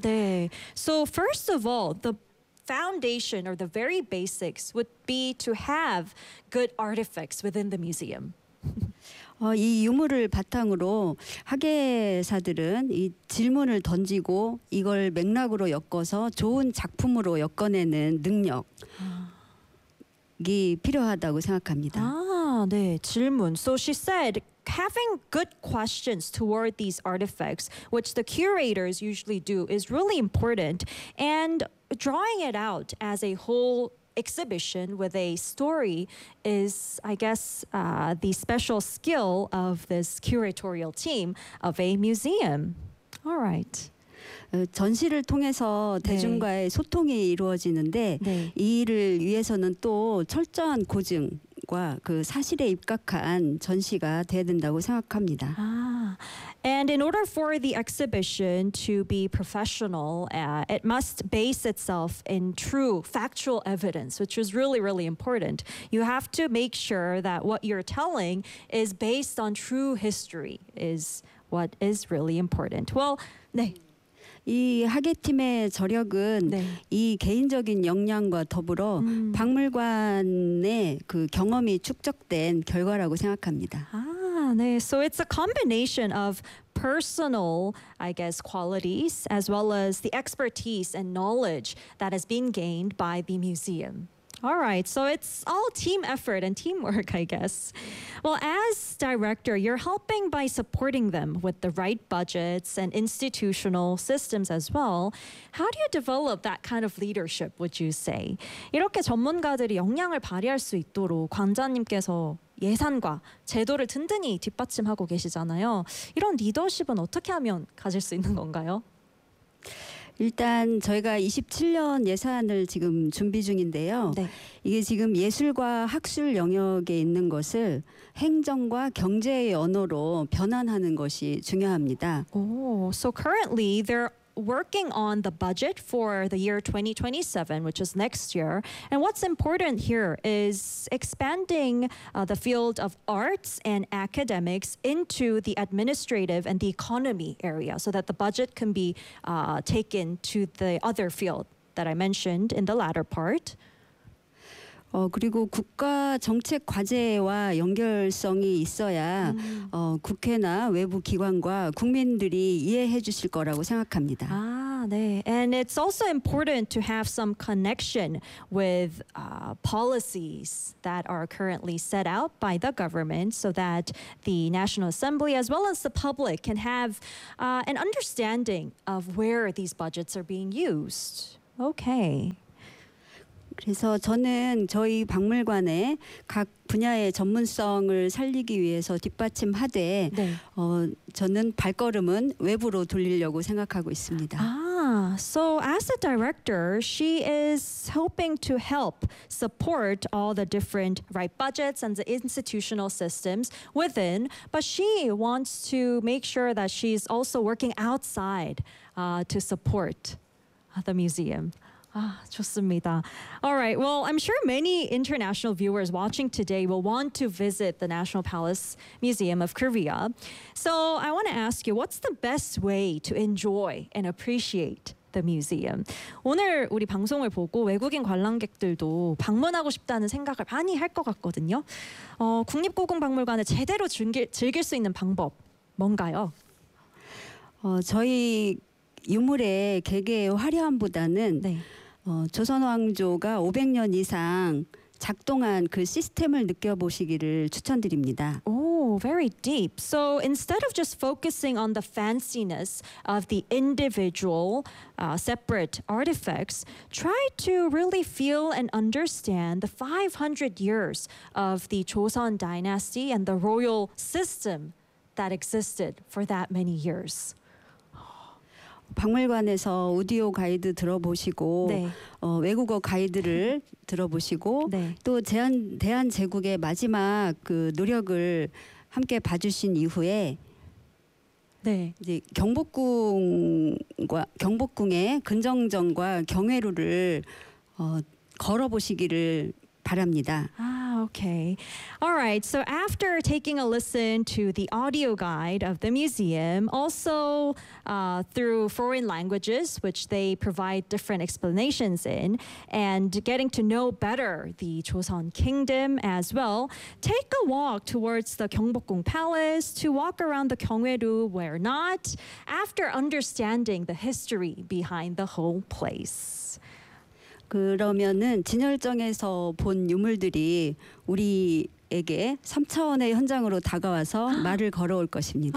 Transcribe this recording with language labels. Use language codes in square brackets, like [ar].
[ko] 네. [en] So first of all, the foundation or the very basics would be to have good artifacts within the museum. [ko] 이 유물을 바탕으로 학예사들은 이 질문을 던지고 이걸 맥락으로 엮어서 좋은 작품으로 엮어내는 능력. 이 필요하다고 생각합니다. 아, 네. 질문. [en] So she said having good questions toward these artifacts, which the curators usually do, is really important. And drawing it out as a whole exhibition with a story is, I guess, the special skill of this curatorial team of a museum. All right. [ko] 전시를 통해서 대중과의 네. 소통이 이루어지는데 네. 이 일을 위해서는 또 철저한 고증과 그 사실에 입각한 전시가 돼야 된다고 생각합니다. 아. [en] And in order for the exhibition to be professional, it must base itself in true factual evidence, which is really, really important. You have to make sure that what you're telling is based on true history is what is really important. Well, 네. [ko] 이 학예팀의 저력은 네. 이 개인적인 역량과 더불어 박물관의 그 경험이 축적된 결과라고 생각합니다. 아, 네. [en] So it's a combination of personal, I guess, qualities as well as the expertise and knowledge that has been gained by the museum. All right, so it's all team effort and teamwork, I guess. Well, as director, you're helping by supporting them with the right budgets and institutional systems as well. How do you develop that kind of leadership, would you say? [ko] 이렇게 전문가들이 역량을 발휘할 수 있도록 관장님께서 예산과 제도를 든든히 뒷받침하고 계시잖아요. 이런 리더십은 어떻게 하면 가질 수 있는 건가요? 일단 저희가 27년 예산을 지금 준비 중인데요. 네. 이게 지금 예술과 학술 영역에 있는 것을 행정과 경제의 언어로 변환하는 것이 중요합니다. [en] So currently they're working on the budget for the year 2027, which is next year. And what's important here is expanding the field of arts and academics into the administrative and the economy area so that the budget can be taken to the other field that I mentioned in the latter part. [ko] 그리고 국가 정책 과제와 연결성이 있어야 국회나 외부 기관과 국민들이 이해해 주실 거라고 생각합니다. 아, 네. [en] And it's also important to have some connection with policies that are currently set out by the government so that the National Assembly as well as the public can have an understanding of where these budgets are being used. Okay. [ko] 그래서 저는 저희 박물관에 각 분야의 전문성을 살리기 위해서 뒷받침하되 네. 저는 발걸음은 외부로 돌리려고 생각하고 있습니다. [en] 아, so as a director, she is hoping to help support all the different right budgets and the institutional systems within, but she wants to make sure that she's also working outside to support the museum. [ko] 아, 좋습니다. [en] All right. Well, I'm sure many international viewers watching today will want to visit the National Palace Museum of Korea. So I want to ask you, what's the best way to enjoy and appreciate the museum? [ko] 오늘 우리 방송을 보고 외국인 관람객들도 방문하고 싶다는 생각을 많이 할 것 같거든요. 국립고궁박물관을 제대로 즐길 수 있는 방법 뭔가요? 저희 유물의 개개의 화려함보다는 네. 조선 왕조가 500년 이상 작동한 그 시스템을 느껴보시기를 추천드립니다. [en] Oh, very deep. So instead of just focusing on the fanciness of the individual separate artifacts, try to really feel and understand the 500 years of the Joseon dynasty and the royal system that existed for that many years. [ko] 박물관에서 오디오 가이드 들어보시고 네. 외국어 가이드를 들어보시고 네. 또 대한제국의 마지막 그 노력을 함께 봐주신 이후에 네. 이제 경복궁과 경복궁의 근정전과 경회루를 걸어보시기를 바랍니다. [en] 아. Okay. All right. So after taking a listen to the audio guide of the museum, also through foreign languages, which they provide different explanations in, and getting to know better the Joseon Kingdom as well, take a walk towards the Gyeongbokgung Palace to walk around the Gyeongwaeru where not, after understanding the history behind the whole place. [ko] 그러면은 진열정에서 본 유물들이 우리에게 3차원의 현장으로 다가와서 말을 걸어올 것입니다.